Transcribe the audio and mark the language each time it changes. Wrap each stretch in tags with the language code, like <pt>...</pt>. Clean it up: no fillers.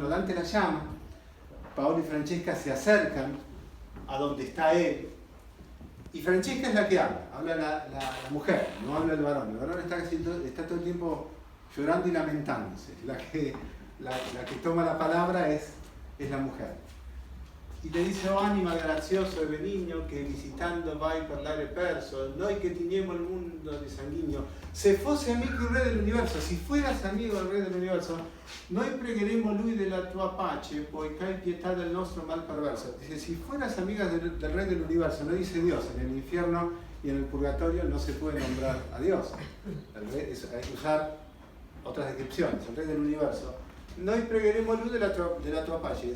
<es>Bueno, Dante las llama, Paolo y Francesca se acercan a donde está él, y Francesca es la que habla la mujer, no habla el varón está todo el tiempo llorando y lamentándose. La que toma la palabra es la mujer.</es> <it>Y le dice, oh anima grazioso e benigno, che visitando vai per l'aere perso, noi che teniamo il mundo di sanguigno, se fosse amico il re dell'universo,</it> <es>si fueras amigo del re dell'universo,</es> <it>noi pregheremo lui della tua pace, poiché hai pietà del nostro mal perverso.</it> <es>Dice, si fueras amiga del rey del universo, no dice Dios, en el infierno y en el purgatorio no se puede nombrar a Dios. Hay que usar otras descripciones, el rey del universo.</es> <it>Noi pregheremo lui della tua pace.</it>